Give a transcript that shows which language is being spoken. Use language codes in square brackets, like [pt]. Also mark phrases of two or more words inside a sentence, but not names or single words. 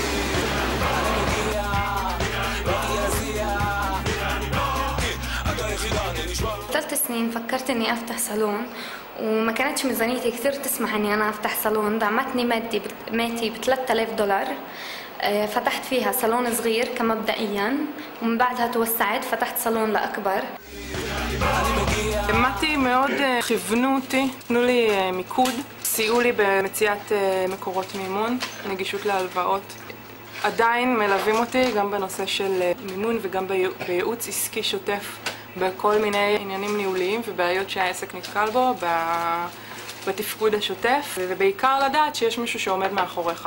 [ar] 3 سنين فكرت اني افتح صالون وما كانتش ميزانيتي كثير تسمح اني انا افتح صالون. دعمتني ماتي ب $3000. فتحت فيها صالون صغير كمبدئيا ومن بعدها توسعت فتحت صالون لأكبر. [he] מט"י מאוד כיוונו אותי, תנו לי מיקוד, סייעו לי במציאת מקורות מימון, נגישות להלוואות. עדיין מלווים אותי גם בנושא של מימון וגם בייעוץ עסקי שוטף בכל מיני עניינים ניהוליים ובעיות שהעסק נתקל בו בתפקוד השוטף, ובעיקר לדעת שיש מישהו שעומד מאחוריך.